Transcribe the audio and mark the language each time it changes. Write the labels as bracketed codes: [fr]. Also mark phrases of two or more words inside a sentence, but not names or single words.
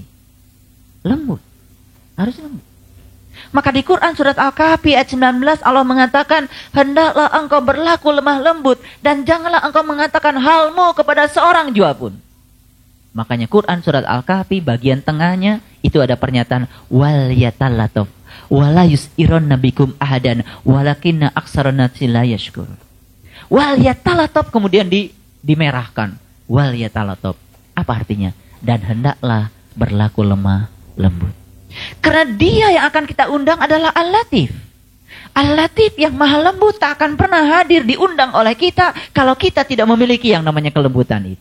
[id] Lembut. Harus lembut. Maka di Quran surat Al-Kahfi ayat 19 Allah mengatakan, hendaklah engkau berlaku lemah lembut dan janganlah engkau mengatakan halmu kepada seorang jua pun. Makanya Quran surat Al-Kahfi bagian tengahnya itu ada pernyataan [ar] وليتلطف ولا يشعرن بكم أحدا ولكن أكثر الناس لا يشكر. وليتلطف [id] kemudian dimerahkan. [ar] وليتلطف. [id] Apa artinya? Dan hendaklah berlaku lemah lembut. Karena dia yang akan kita undang adalah Al-Latif. Al-Latif yang maha lembut tak akan pernah hadir diundang oleh kita kalau kita tidak memiliki yang namanya kelembutan itu.